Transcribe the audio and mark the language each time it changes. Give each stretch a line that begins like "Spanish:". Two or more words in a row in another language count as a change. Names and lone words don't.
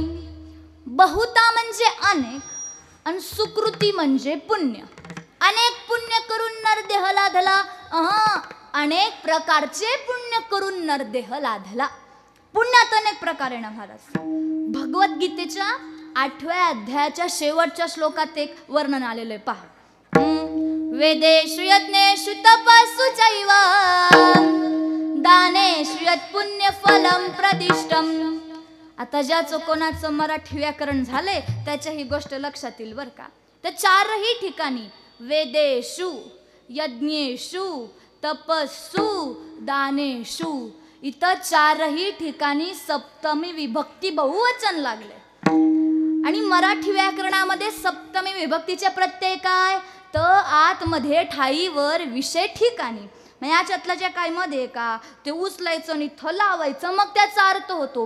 Marathi: बहुता म्हणजे अनेक आणि सुकृती म्हणजे पुण्य. अनेक पुण्य करून नरदेह लाधला. अनेक प्रकारचे पुण्य करून नरदेह लाधला. पुण्यात अनेक प्रकार आहे ना महाराज. भगवद्गीतेच्या 8व्या अध्यायाच्या शेवटच्या श्लोकात एक वर्णन आलेलं आहे पहा.
Sanskrit: वेदेषु यज्ञेषु तपस्सु चैव दानेषु यत् पुण्यफलं प्रदिष्टम्.
Marathi: आता ज्याचं कोणाचं मराठी व्याकरण झाले त्याच्या ही गोष्ट लक्षात येईल बरं का. तर 4ही ठिकाणी
Sanskrit: वेदेषु, यज्ञेषु, तपस्सु, दानेषु
Marathi: इथं 4ही ठिकाणी सप्तमी विभक्ती बहुवचन लागले. आणि मराठी व्याकरणामध्ये सप्तमी विभक्तीचे प्रत्यय काय तर आतमध्ये ठाईवर विषय ठिकाणी. मग याच्यातलं जे काय मध्ये का ते उचलायचं आणि इथं लावायचं मग त्याचा अर्थ होतो.